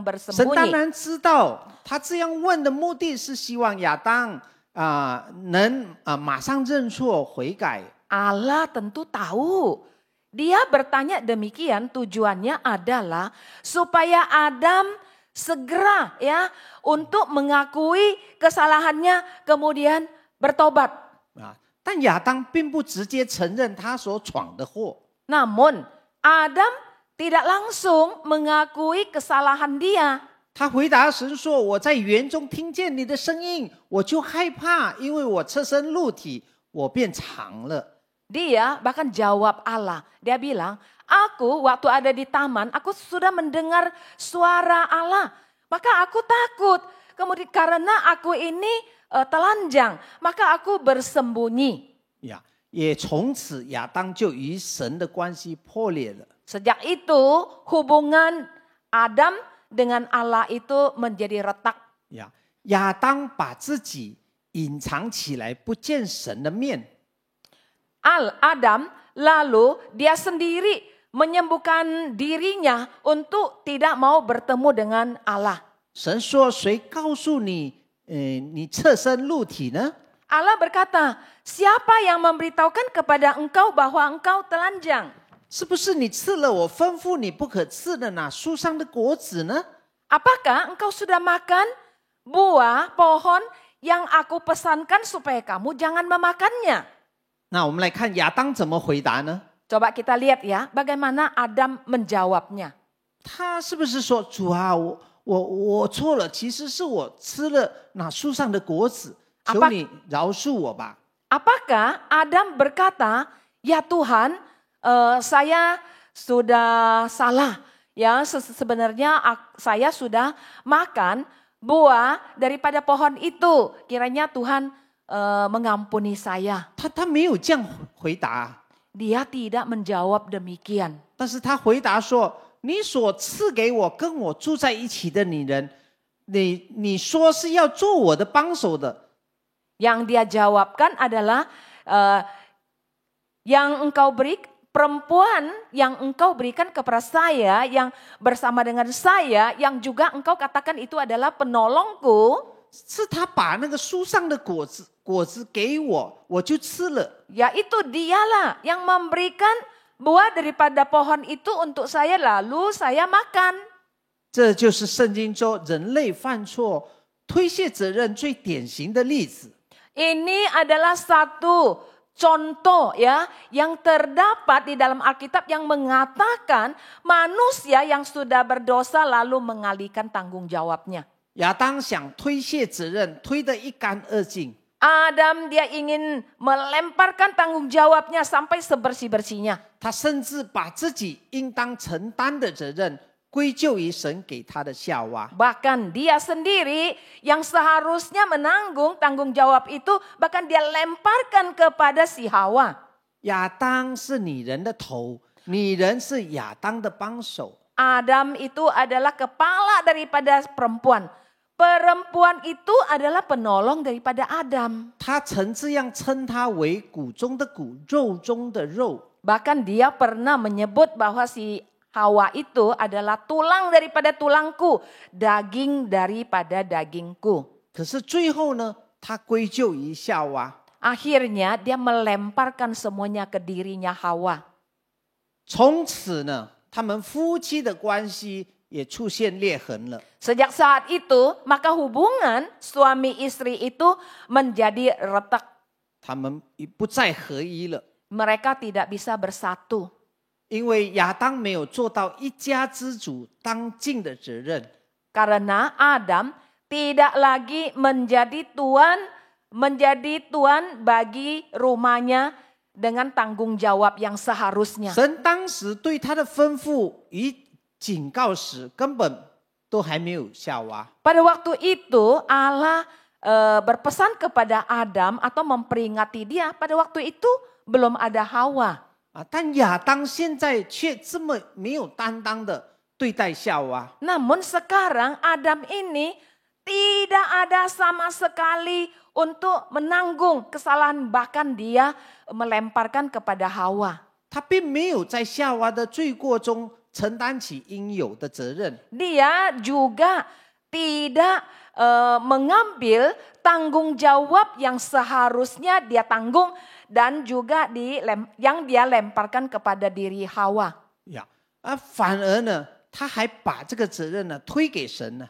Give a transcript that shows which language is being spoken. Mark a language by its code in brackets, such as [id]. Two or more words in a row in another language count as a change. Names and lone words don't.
[zh] 神当 [id] bersembunyi? [zh] 然知道，他这样问的目的是希望亚当能马上认错悔改。 [id] Allah tentu tahu. Dia bertanya demikian tujuannya adalah supaya Adam segera ya untuk mengakui kesalahannya kemudian bertobat. [zh] 但亚当并不直接承认他所闯的祸。 [id] Namun Adam tidak langsung mengakui kesalahan dia. [zh] 他回答神说：“我在园中听见你的声音，我就害怕，因为我侧身入体，我变长了。” [id] Dia bahkan jawab Allah. Dia bilang, aku waktu ada di taman, aku sudah mendengar suara Allah. Maka aku takut. Kemudian karena aku ini telanjang, maka aku bersembunyi. [zh] 也从此亚当就与神的关系破裂了。 [id] Sejak itu hubungan Adam dengan Allah itu menjadi retak. [zh] 亚当把自己隐藏起来，不见神的面。 [id] Adam lalu dia sendiri menyembuhkan dirinya untuk tidak mau bertemu dengan Allah. [zh] 神说：“谁告诉你，你侧身入体呢？” [id] Allah berkata, siapa yang memberitahukan kepada engkau bahwa engkau telanjang? [zh] 是不是你吃了我吩咐你不可吃的那树上的果子呢？ [id] Apakah engkau sudah makan buah pohon yang aku pesankan supaya kamu jangan memakannya? [zh] 那我们来看亚当怎么回答呢？ [id] Coba kita lihat ya, bagaimana Adam menjawabnya. [zh] 他是不是说：“主啊，我错了，其实是我吃了那树上的果子，求你饶恕我吧。” [id] Apakah Adam berkata, ya Tuhan, saya sudah salah. Ya, sebenarnya saya sudah makan buah daripada pohon itu. Kiranya Tuhan mengampuni saya. [zh] 他没有这样回答， [id] Dia tidak menjawab demikian. [zh] 但是他回答说：“你所赐给我跟我住在一起的女人，你说是要做我的帮手的。” [id] Yang dia jawabkan adalah yang engkau beri perempuan yang engkau berikan kepada saya, yang bersama dengan saya, yang juga engkau katakan itu adalah penolongku. [zh] 是他把那个树上的果子给我，我就吃了。 [id] Yaitu dialah yang memberikan buah daripada pohon itu untuk saya, lalu saya makan. [zh] 这就是圣经中人类犯错、推卸责任最典型的例子。 [id] Ini adalah satu contoh ya yang terdapat di dalam Alkitab yang mengatakan manusia yang sudah berdosa lalu mengalihkan tanggung jawabnya. [zh] 亚当想推卸责任，推得一干二净。 [id] Adam dia ingin melemparkan tanggung jawabnya sampai sebersih-bersihnya. [zh] 他甚至把自己应当承担的责任归咎于神给他的夏娃。 [id] Bahkan dia sendiri yang seharusnya menanggung tanggung jawab itu, bahkan dia lemparkan kepada si Hawa. [zh] 亚当是女人的头，女人是亚当的帮手。 [id] Adam itu adalah kepala daripada perempuan. Perempuan itu adalah penolong daripada Adam. [zh] 他曾这样称他为骨中的骨，肉中的肉。 [id] Bahkan dia pernah menyebut bahwa si Hawa itu adalah tulang daripada tulangku, daging daripada dagingku. [zh] 可是最后呢，他归咎于夏娃。 [id] Akhirnya dia melemparkan semuanya ke dirinya Hawa. [zh] 从此呢，他们夫妻的关系也出现裂痕了。 [id] Sejak saat itu, maka hubungan suami istri itu menjadi retak. [zh] 他们不再合一了， [id] Mereka tidak bisa bersatu. [zh] 因为亚当没有做到一家之主当尽的责任。 [id] Karena Adam tidak lagi menjadi tuan bagi rumahnya dengan tanggung jawab yang seharusnya. [zh] 神当时对他的吩咐与警告时，根本都还没有夏娃。 [id] Pada waktu itu Allah berpesan kepada Adam atau memperingati dia, pada waktu itu belum ada Hawa. [zh] 但亚当现在却这么没有担当的对待夏娃。 [id] Namun sekarang Adam ini tidak ada sama sekali untuk menanggung kesalahan, bahkan dia melemparkan kepada Hawa. [zh] 他并没有在夏娃的罪过中承担起应有的责任。 [id] Dia juga tidak mengambil tanggung jawab yang seharusnya dia tanggung dan juga yang dia lemparkan kepada diri Hawa. [zh] 反而呢，他还把这个责任呢推给神呢。